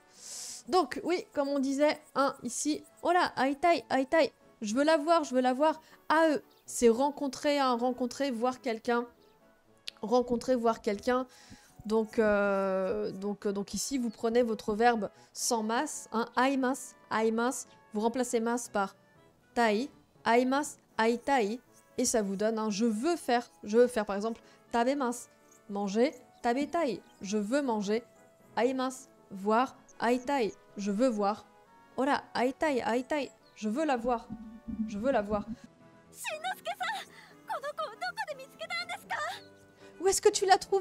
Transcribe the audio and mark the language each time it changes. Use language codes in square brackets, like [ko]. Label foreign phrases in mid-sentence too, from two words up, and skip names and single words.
[fr] Donc, oui, comme on disait, hein, ici, oh là, [ja] 会いたい、会いたい. [fr] Je veux la voir, je veux la voir. AE. C'est rencontrer, hein, rencontrer, voir quelqu'un. Rencontrer, voir quelqu'un. Donc ici, vous prenez votre verbe sans masse, hein, [ja] 会います、会います. [fr] Vous remplacez masse par tai, [ja] 会います、会いたい. [fr] Et ça vous donne un je veux faire. Par exemple, tabemas, manger, tabetai. Je veux manger. Aimas, voir, aitai. Je veux voir. Ora, [ja] 会いたい、会いたい. [fr] Je veux la voir. Je veux la voir. Où est-ce que tu l'as trouvé?